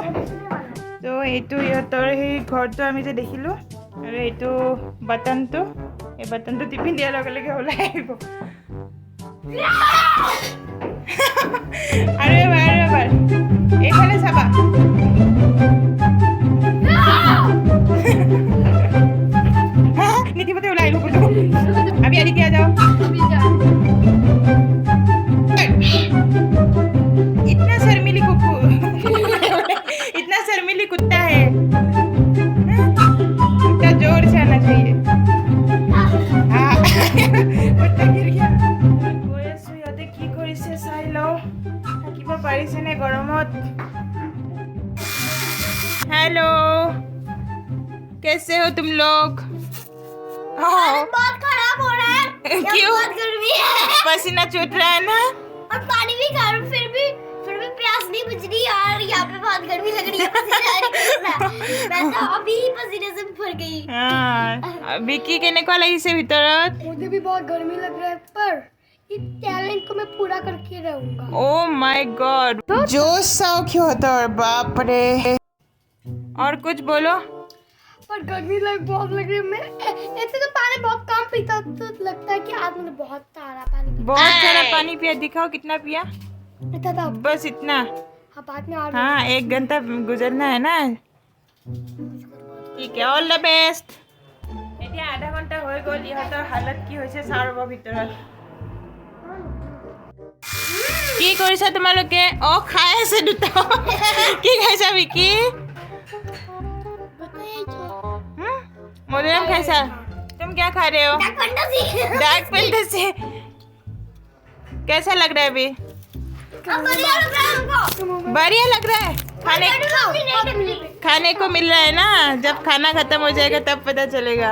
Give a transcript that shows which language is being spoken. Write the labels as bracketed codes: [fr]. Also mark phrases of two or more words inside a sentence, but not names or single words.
[as] তো এইটো ইহঁতৰ সেই ঘৰটো আমি যে দেখিলোঁ আৰু এইটো বাটনটো এই বাটনটো টিপি দিয়াৰ লগে লগে ওলাই আহিব। আৰু এবাৰ এইফালে চাবা। নীতিমতে ওলাই আহিব বোলো। আমি আদিতি আ যাও। [hi] इतना शर्मीली कुकुर इतना शर्मीली कुत्ता है। कुत्ता जोर से आना चाहिए। कुत्ता गिर गया। [as] ইহঁতে কি কৰিছে চাই লওঁ। থাকিব পাৰিছে নে গৰমত? [hi] हेलो कैसे हो तुम लोग? बहुत खराब हो रहा है। क्यों? बहुत गर्मी है पसीना छूट रहा है ना? और पानी भी गर्म, फिर भी प्यास नहीं बुझ रही और यहाँ पे बहुत गर्मी लग रही है, पसीना निकल रहा है। मैं तो अभी ही पसीने से भर गई। [as] हाँ, विकी केनेकुवा লাগিছে ভিতৰত? [hi] मुझे भी बहुत गर्मी लग रहा है, पर इस टैलेंट को मैं पूरा करके रहूंगा। [en] oh my god, [hi] जोश साउख होता है, बाप रे। और कुछ बोलो। पर गर्मी बहुत लग रही है। मैं ऐसे तो पानी बहुत कम पीता, तो लगता है कि आज मैंने बहुत सारा पानी पिया। बहुत सारा पानी पिया, दिखाओ कितना पिया। इतना था। बस इतना। हाँ, बाद में और हाँ, 1 घंटा गुजरना है ना। [as] ঠিক আছে, [en] all the best. [as] এতিয়া আধা ঘণ্টা হৈ গ'ল, ইহঁতৰ হালত কি হৈছে চাওঁ ৰ'ব ভিতৰত। কি কৰিছা তোমালোকে? খাই আছে দুটা। কি খাইছা বিকি? মধুৰম খাইছা? [hi] तुम क्या खा रहे हो? डार्क फैंटेसी। कैसा लग रहा है अभी? बढ़िया लग रहा है। खाने को मिल रहा है ना, जब खाना खत्म हो जाएगा तब पता चलेगा।